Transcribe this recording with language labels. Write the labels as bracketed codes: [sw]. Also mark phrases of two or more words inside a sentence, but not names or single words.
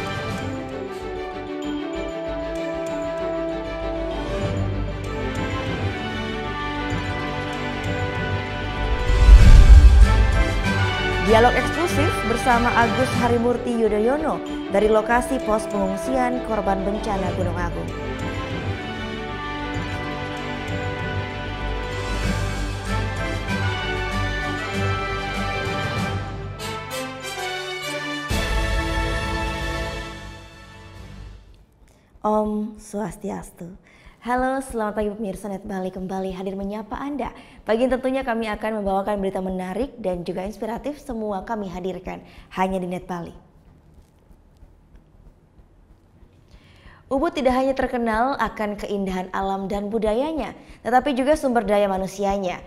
[id] Dialog eksklusif bersama Agus Harimurti Yudhoyono dari lokasi pos pengungsian korban bencana Gunung Agung. Om Swastiastu. Halo, selamat pagi pemirsa Net Bali, kembali hadir menyapa Anda. Pagi ini tentunya kami akan membawakan berita menarik dan juga inspiratif, semua kami hadirkan hanya di Net Bali. Ubud tidak hanya terkenal akan keindahan alam dan budayanya, tetapi juga sumber daya manusianya.